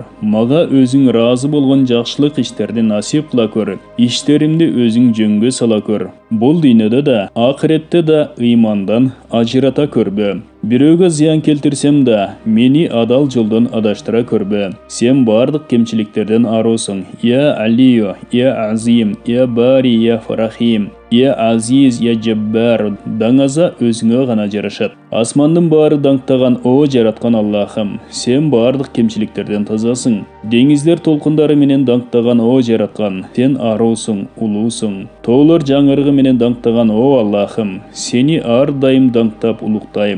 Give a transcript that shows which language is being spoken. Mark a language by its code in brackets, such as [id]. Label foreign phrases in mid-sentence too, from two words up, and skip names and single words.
[ky] Мага өзүң ыраазы болгон жакшылык иштерди насип кыла көр. Иштеримди өзүң жөнгө сала көр. Бул дүйнөдө да, акыретте да ыймандан ажырата көрбө. Бирөөгө зыян келтирсем да, мени адал жолдон адаштыра көрбө. Сен бардык кемчиликтерден аруусуң. Я Алию, я Азим, я Бари, я Фарахим, я Азиз, я Жаббар. Даңаза өзүңө гана жарашат. Асмандын баары даңктаган о жараткан Аллахым, сен бардык кемчиликтерден тазасың. Деңиздер толкундары менен даңктаган о жараткан, сен аруусуң, улуусуң. Тоолор жаңырыгы менен даңктаган о Аллахым, сени ар дайым даңктап улуктайм.